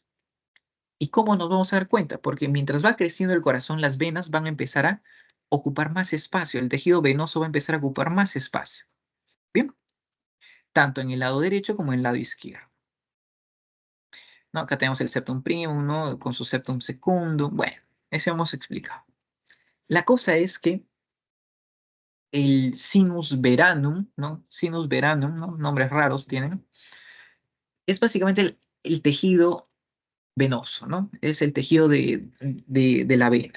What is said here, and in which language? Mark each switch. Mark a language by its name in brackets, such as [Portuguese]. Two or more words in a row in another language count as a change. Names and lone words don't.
[Spanish] ¿Y cómo nos vamos a dar cuenta? Porque mientras va creciendo el corazón, las venas van a empezar a ocupar más espacio, el tejido venoso va a empezar a ocupar más espacio. Bien, tanto en el lado derecho como en el lado izquierdo. ¿No? Acá tenemos el [Latin] septum primum, [Spanish] ¿no? Con su [Latin] septum secundum. [Spanish] Bueno, eso hemos explicado. La cosa es que el [Latin] sinus veranum, [Spanish] ¿no? [Latin] Sinus veranum, [Spanish] ¿no? Nombres raros tienen. Es básicamente el tejido venoso, ¿no? Es el tejido de la vena.